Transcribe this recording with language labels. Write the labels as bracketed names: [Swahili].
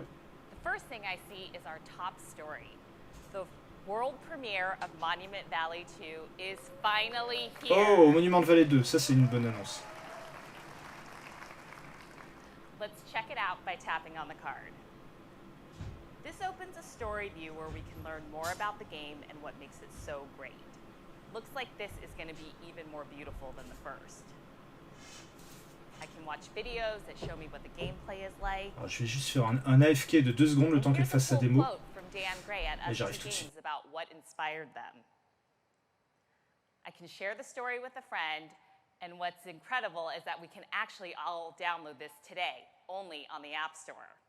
[English] The first thing I see is our top story. The world premiere of Monument Valley 2 is finally here. [French] Oh, Monument Valley 2, ça c'est une bonne annonce. [English] Let's check it out by tapping on the card. This opens a story view where we can learn more about the game and what makes it so great. Looks like this is going to be even more beautiful than the first. I can watch videos that show me what the gameplay is like. [French] Alors, je vais juste faire un AFK de 2 secondes le temps qu'elle fasse sa démo. Et j'arrive tout de suite. [English] About what inspired them. I can share the story with a friend, and what's incredible is that we can actually all download this today, only on the App Store.